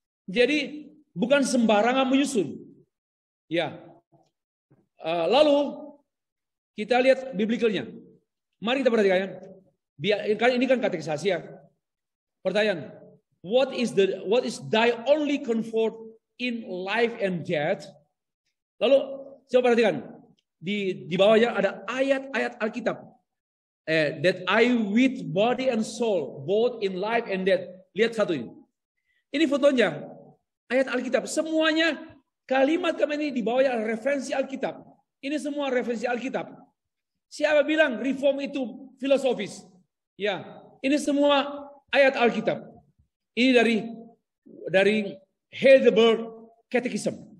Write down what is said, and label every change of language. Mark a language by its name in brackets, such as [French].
[Indonesian] Jadi bukan sembarangan menyusun. Ya. Lalu kita lihat biblikalnya. Mari kita perhatikan. Ini kan katekisasi ya. Pertanyaan, [English] what is thy only comfort in life and death? [Indonesian] Lalu coba perhatikan, di bawahnya ada ayat-ayat Alkitab. [English] That I with body and soul both in life and death. [Indonesian] Lihat satu ini. Ini fotonya ayat Alkitab. Semuanya kalimat ini di bawahnya referensi Alkitab. Ini semua referensi Alkitab. Siapa bilang reform itu filosofis? Ya, ini semua ayat Alkitab. Ini dari Heidelberg Catechism.